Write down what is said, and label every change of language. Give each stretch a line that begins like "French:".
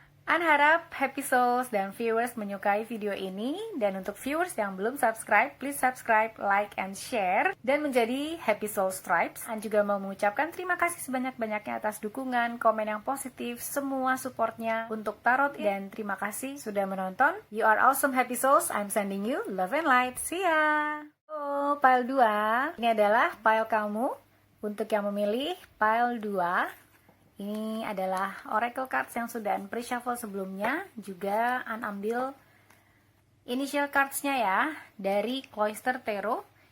Indonesian: An harap happy souls dan viewers menyukai video ini. Dan untuk viewers yang belum subscribe,
English: please subscribe, like, and share.
Indonesian: Dan menjadi happy souls tribes. An juga mau mengucapkan terima kasih sebanyak-banyaknya atas dukungan, komen yang positif, semua supportnya untuk Tarot. Dan terima kasih sudah menonton.
English: You are awesome happy souls. I'm sending you love and light. See ya!
Indonesian: Pile 2, ini adalah pile kamu. Untuk yang memilih pile 2, ini adalah oracle cards yang sudah An pre-shuffle sebelumnya. Juga An ambil initial cards-nya ya, dari Cloister Tarot.